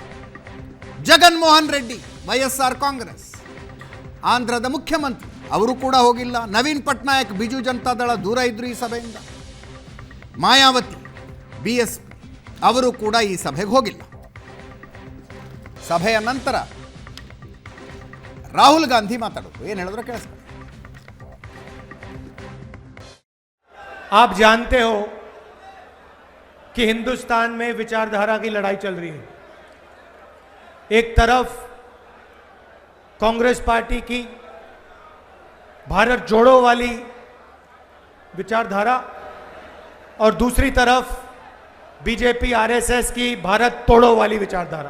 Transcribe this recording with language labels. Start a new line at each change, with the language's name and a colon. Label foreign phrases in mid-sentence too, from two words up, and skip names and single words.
Kannada: ಜಗನ್ ಮೋಹನ್ ರೆಡ್ಡಿ ವೈಎಸ್ಆರ್ ಕಾಂಗ್ರೆಸ್, ಆಂಧ್ರದ ಮುಖ್ಯಮಂತ್ರಿ, ಅವರು ಕೂಡ ಹೋಗಿಲ್ಲ. ನವೀನ್ ಪಟ್ನಾಯಕ್ ಬಿಜು ಜನತಾದಳ ದೂರ ಇದ್ರು ಈ ಸಭೆಯಿಂದ. ಮಾಯಾವತಿ ಬಿಎಸ್ಪಿ, ಅವರು ಕೂಡ ಈ ಸಭೆಗೆ ಹೋಗಿಲ್ಲ. ಸಭೆಯ ನಂತರ ರಾಹುಲ್ ಗಾಂಧಿ ಮಾತಾಡೋದು. ಏನು ಹೇಳಿದ್ರು ಕೇಳಿಸ್ಕೊಳ್ಳಿ.
Hindi: आप जानते हो कि हिंदुस्तान में विचारधारा की लड़ाई चल रही है. एक तरफ कांग्रेस पार्टी की भारत जोड़ो वाली विचारधारा और दूसरी तरफ बीजेपी आरएसएस की भारत तोड़ो वाली विचारधारा.